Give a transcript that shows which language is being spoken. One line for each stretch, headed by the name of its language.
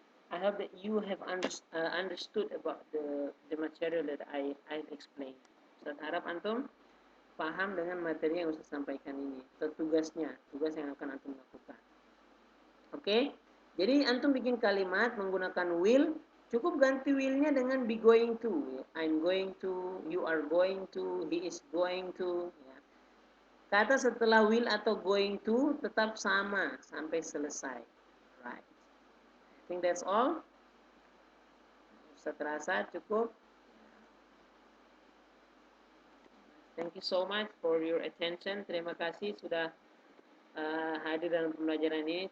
English: I hope that you have understood about the material that I've explained.
Indonesian: Ustaz harap antum paham dengan materi yang Ustaz sampaikan ini. Tugas yang akan antum lakukan. Oke? Jadi antum bikin kalimat menggunakan will, cukup ganti will-nya dengan be going to.
English: I'm going to, you are going to, he is going to.
Indonesian: Ya. Kata setelah will atau going to tetap sama sampai selesai.
English: Right. I think that's all.
Indonesian: Ustaz rasa cukup.
English: Thank you so much for your attention.
Indonesian: Terima kasih sudah hadir dalam pembelajaran ini.